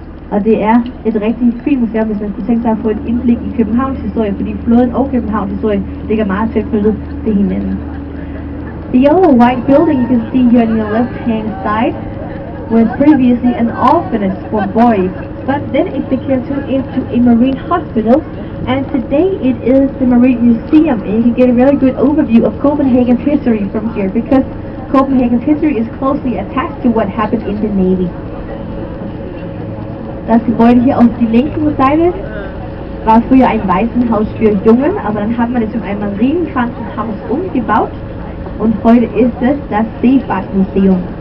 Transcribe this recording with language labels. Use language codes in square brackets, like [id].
[da] Og det er et rigtig fint museum, hvis man kunne tænke sig at få et indblik i Københavns historie, fordi flåden og Københavns historie ligger meget tæt knyttet til hinanden. [en] The yellow white building you can see here on your left hand side was previously an orphanage for boys, but then it became turned into a marine hospital, and today it is the Marine Museum, and you can get a really good overview of Copenhagen's history from here, because Copenhagen's history is closely attached to what happened in the Navy. [de] Das Gebäude hier auf die linke Seite war früher ein Waisenhaus für Jungen, aber dann hat man es zu einem Marienkrankenhaus umgebaut. Und heute ist es das Seefahrtmuseum.